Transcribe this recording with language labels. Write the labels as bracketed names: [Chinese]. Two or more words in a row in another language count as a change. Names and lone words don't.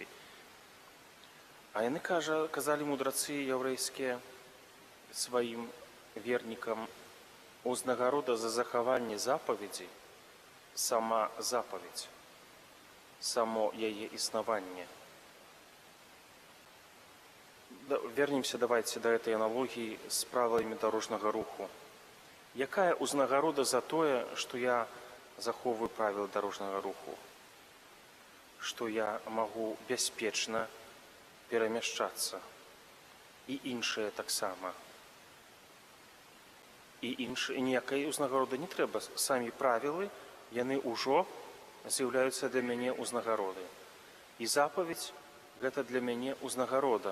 [Belarusian] А яны казалі мудрацы яўрэйскія сваім вернікам, узнагарода за захаванне запаведзей сама запаведзь, само яе існаванне. [Russian] Вернемся давайте до этой аналогии с правилами дорожного руху. [Belarusian] Якая узнагарода за тое, [Russian] что я захоўваю правила дорожного руху? Что я могу [Belarusian] бяспечна перамяшчацца. І іншае таксама. І ніякай узнагароды не трэба. Самі правілы, яны ўжо з'яўляюцца для мяне узнагароды. І запаведь гэта для мяне узнагарода.